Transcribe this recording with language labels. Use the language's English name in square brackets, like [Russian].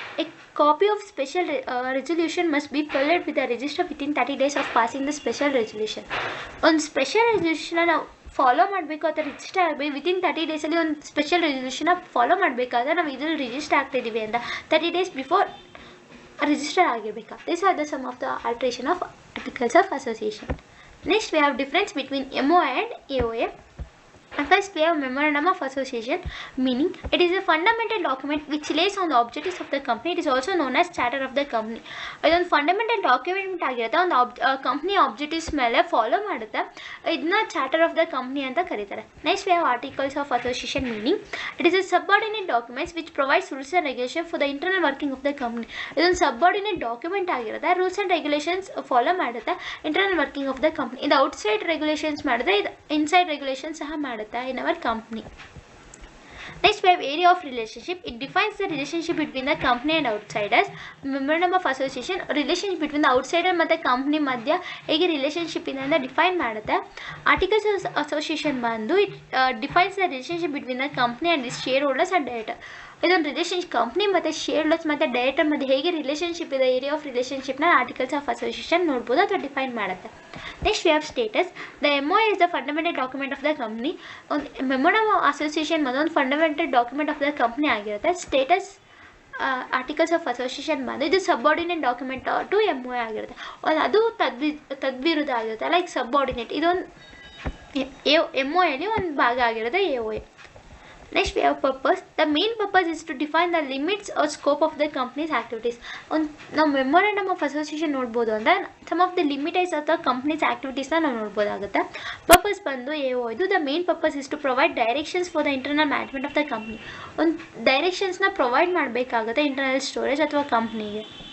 [English] A copy of special resolution must be filed with the register within 30 days of passing the special resolution. [Kannada] ಒಂದು special ರೆಸಲ್ಯೂಷನ್ನ ನಾವು [English] Follow ಮಾಡಬೇಕು ಅಥವಾ register ಆಗಬೇಕು ವಿತಿನ್ 30 ಡೇಸಲ್ಲಿ ಒಂದು ಸ್ಪೆಷಲ್ ರೆಸಲ್ಯೂಷನ್ನ ಫಾಲೋ ಮಾಡಬೇಕಾದ್ರೆ ನಾವು ಇದರಲ್ಲಿ ರಿಜಿಸ್ಟರ್ ಆಗ್ತಾಯಿದ್ದೀವಿ ಅಂತ 30 ಡೇಸ್ ಬಿಫೋರ್ ರಿಜಿಸ್ಟರ್ ಆಗಿರಬೇಕಾ. This are the some of the alteration of articles of association. Next we have difference between MOA and AOA. And first we have Memorandum of Association, meaning it is a fundamental document which lays on the objectives of the company. It is also known as charter of the company. [Kannada] ಇದೊಂದು fundamental document ಆಗಿರುತ್ತೆ, ಒಂದು company objectives ಮೇಲೆ follow ಮಾಡುತ್ತೆ, ಇದನ್ನ charter of the company ಅಂತ ಕರೀತಾರೆ. [English] Next we have articles of association, meaning it is a subordinate documents which provides rules and regulation for the internal working of the company. [Kannada] ಇದೊಂದು ಸಬ್ಆರ್ಡಿನೇಟ್ document ಆಗಿರುತ್ತೆ, rules and regulations follow ಮಾಡುತ್ತೆ internal working of the company. ಇದು outside regulations ಮಾಡಿದ್ರೆ, ಇದು inside regulation ಸಹ ಮಾಡುತ್ತೆ [English] in our company. Next we have area of relationship. It defines the relationship between the company and outsiders. Memorandum of Association relationship between the outsider [Kannada] ಮತ್ತು company ಮಧ್ಯ ಹೇಗೆ relationship ಇದೆ ಅಂತ define ಮಾಡುತ್ತೆ. [English] Articles of association ಬಂದು it defines the relationship between the company and the shareholders and director. [Kannada] ಇದೊಂದು relationship company ಮತ್ತು share holders ಮತ್ತು ಡೈರೆಕ್ಟರ್ ಮಧ್ಯೆ ಹೇಗೆ ರಿಲೇಷನ್ಶಿಪ್ ಇದೆ, area of ರಿಲೇಷನ್ಶಿಪ್ನ articles of association ನೋಡ್ಬೋದು ಅಥವಾ ಡಿಫೈನ್ ಮಾಡುತ್ತೆ. [English] Next we have status. The MOA is the fundamental document of the company. [Kannada] ಒಂದು ಮೆಮೊರಮ್ ಆಫ್ ಅಸೋಸಿಯೇಷನ್ ಒಂದು fundamental document of the company ಆಗಿರುತ್ತೆ. ಸ್ಟೇಟಸ್ ಆರ್ಟಿಕಲ್ಸ್ ಆಫ್ ಅಸೋಸಿಯೇಷನ್ ಬಂದು ಇದು [English] subordinate document to MOA [Kannada] ಆಗಿರುತ್ತೆ. ಅದು ತದ್ವಿರುದ್ಧ ಆಗಿರುತ್ತೆ, ಲೈಕ್ ಸಬ್ಆರ್ಡಿನೇಟ್. ಇದೊಂದು MOAಲಿ ಒಂದು ಭಾಗ ಆಗಿರುತ್ತೆ AOA. [English] Next we have purpose. The main purpose is to define the limits or scope of the company's activities. [Kannada] ನಾವು ಮೆಮೊರಂಡಮ್ ಆಫ್ ಅಸೋಸಿಯೇಷನ್ ನೋಡ್ಬೋದು ಅಂದರೆ ಸಮ್ ಆಫ್ ದ ಲಿಮಿಟೈಸ್ ಅಥವಾ ಕಂಪ್ನೀಸ್ ಆ್ಯಕ್ಟಿವಿಟೀಸ್ನ ನಾವು ನೋಡ್ಬೋದಾಗುತ್ತೆ. ಪರ್ಪಸ್ ಬಂದು AO ಇದು. [English] The main purpose is to provide directions for the internal management of the company. [Kannada] ಒಂದು ಡೈರೆಕ್ಷನ್ಸ್ನ provide ಮಾಡಬೇಕಾಗುತ್ತೆ internal storage ಅಥವಾ ಕಂಪ್ನಿಗೆ.